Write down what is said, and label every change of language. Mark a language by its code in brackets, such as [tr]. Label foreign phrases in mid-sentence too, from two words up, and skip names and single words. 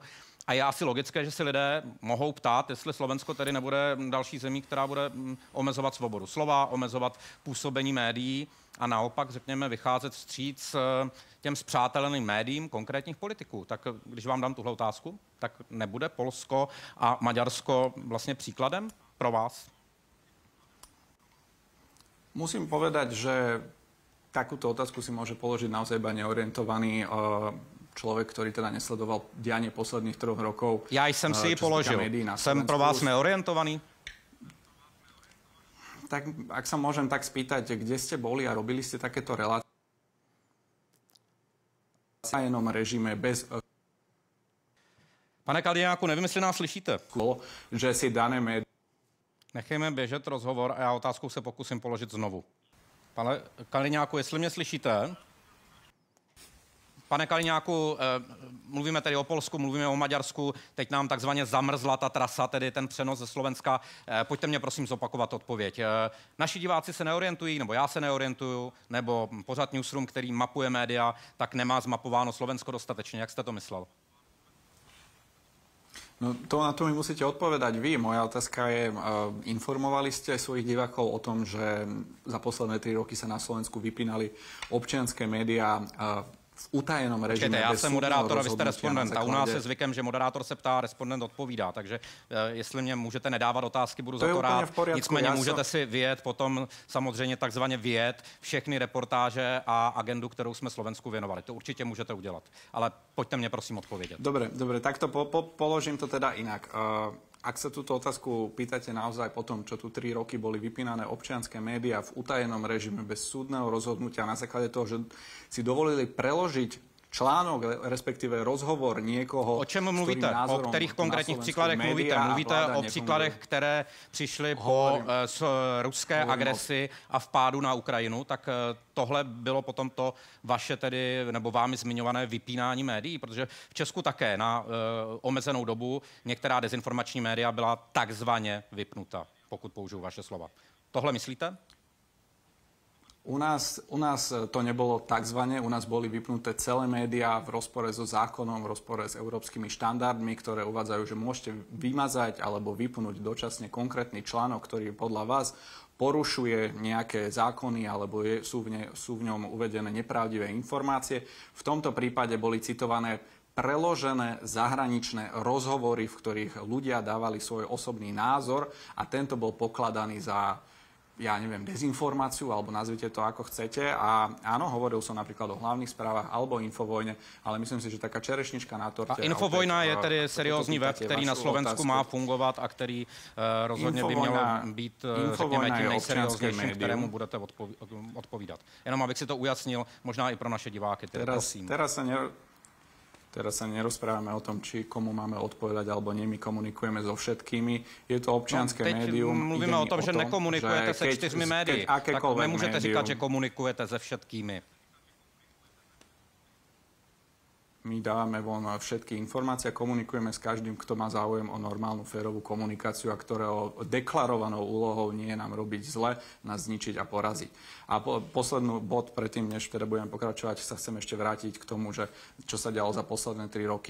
[cs] A je asi logické, že si lidé mohou ptát, jestli Slovensko tedy nebude další zemí, která bude omezovat svobodu slova, omezovat působení médií a naopak, řekněme, vycházet vstříc těm spřáteleným médiím konkrétních politiků. Tak když vám dám tuhle otázku, tak nebude Polsko a Maďarsko vlastně příkladem pro vás? [sk] Musím povedať, že takúto otázku si môže položiť naozaj iba neorientovaný človek, ktorý teda nesledoval dianie posledných 3 rokov. [cs] Já jsem si ji položil. Jsem pro vás neorientovaný? [sk] Tak ak sa môžem tak spýtať, kde ste boli a robili ste takéto relácie v jenom režime bez... [cs] Pane Kaliňáku, nevím, jestli nás slyšíte. [sk] Že si dané médium... [cs] Nechejme běžet rozhovor a já otázku se pokusím položit znovu. Pane Kaliňáku, jestli mě slyšíte? Pane Kaliňáku, mluvíme tedy o Polsku, mluvíme o Maďarsku, teď nám takzvaně zamrzla ta trasa, tedy ten přenos ze Slovenska. Pojďte mě prosím zopakovat odpověď. Naši diváci se neorientují, nebo já se neorientuju, nebo pořad Newsroom, který mapuje média, tak nemá zmapováno Slovensko dostatečně. Jak jste to myslel? [sk] No to na to mi musíte odpovedať vy. Moja otázka je, informovali ste svojich divákov o tom, že za posledné 3 roky sa na Slovensku vypínali občianske médiá v utajenom režime? [cs] Já jsem moderátor a vy jste respondent. A u nás je zvykem, že moderátor se ptá, respondent odpovídá. Takže jestli mě můžete nedávat otázky, budu za to rád. Nicméně můžete si vyjet potom samozřejmě takzvaně vyjet všechny reportáže a agendu, kterou jsme Slovensku věnovali. To určitě můžete udělat. Ale pojďte mě prosím odpovědět. [sk] Dobre, tak to položím to teda inak. Ak sa túto otázku pýtate naozaj po tom, čo tu 3 roky boli vypínané občianske médiá v utajenom režime bez súdneho rozhodnutia na základe toho, že si dovolili preložiť článok, respektíve rozhovor niekoho, [cs] o čem mluvíte? O kterých konkrétních příkladech mluvíte? Mluvíte o příkladech, které přišly po ruské agresi a vpádu na Ukrajinu, tak tohle bylo potom to vaše tedy, nebo vámi zmiňované vypínání médií, protože v Česku také na omezenou dobu některá dezinformační média byla takzvaně vypnuta, pokud použiju vaše slova. Tohle myslíte? [sk] U nás to nebolo takzvané, u nás boli vypnuté celé médiá v rozpore so zákonom, v rozpore s európskymi štandardmi, ktoré uvádzajú, že môžete vymazať alebo vypnúť dočasne konkrétny článok, ktorý podľa vás porušuje nejaké zákony alebo sú v ňom uvedené nepravdivé informácie. V tomto prípade boli citované preložené zahraničné rozhovory, v ktorých ľudia dávali svoj osobný názor a tento bol pokladaný za, ja neviem, dezinformáciu, alebo nazvite to ako chcete. A áno, hovoril som napríklad o hlavných správach alebo Infovojne, ale myslím si, že taká čerešnička na torte... [cs] A Infovojna je tedy seriózní web, který na Slovensku má fungovat a který rozhodně by měl být, řekněme, tím nejserióznějším, kterému budete odpovídat. Jenom abych si to ujasnil, možná i pro naše diváky. Prosím. [sk] Teraz sa nerozprávame o tom, či komu máme odpovedať, alebo nie, my komunikujeme so všetkými. Je to občianske médium. [cs] Mluvíme o tom, že nekomunikujete se 4 médii. Tak nemůžete říkat, že komunikujete se všetkými. [sk] My dávame von všetky informácie, komunikujeme s každým, kto má záujem o normálnu, férovú komunikáciu a ktorého deklarovanou úlohou nie je nám robiť zle, nás zničiť a poraziť. A posledný bod, predtým, než teda budeme pokračovať, sa chcem ešte vrátiť k tomu, že čo sa dialo za posledné 3 roky.